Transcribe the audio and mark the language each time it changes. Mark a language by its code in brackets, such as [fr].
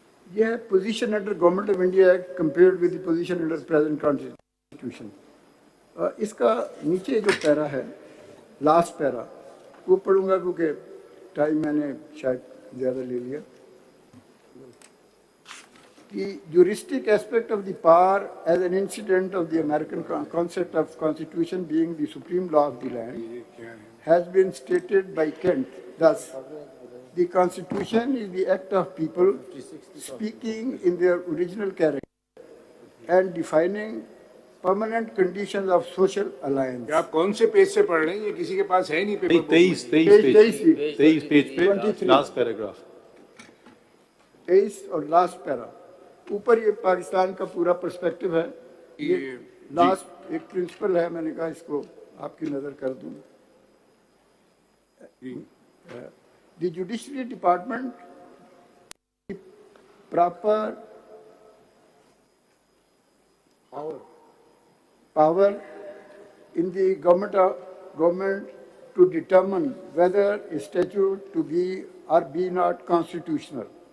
[ur] یہ ہے [en] position under Government of India Act compared with the position under present Constitution. [ur] اس کا نیچے جو پیرا ہے لاسٹ پیرا وہ پڑھوں گا کیونکہ ٹائم میں نے شاید زیادہ لے لیا. [en] The juristic aspect of the power as an incident of the American concept of Constitution being the supreme law of the land has been stated by Kent. Thus, the Constitution is the act of people speaking in their original character and defining permanent conditions of social alliance. [ur] آپ کون سے page سے پڑھ رہے ہیں؟ یہ کسی کے پاس ہے نہیں پیپر. 23 پیج پہ لاسٹ پیراگراف 23 اور لاسٹ پیرا اوپر یہ پاکستان کا پورا پرسپیکٹو ہے. یہ لاسٹ ایک پرنسپل ہے, میں نے کہا اس کو آپ کی نظر کر دوں. [en] The judiciary department proper power in the government to determine whether a statute to be or be not constitutional.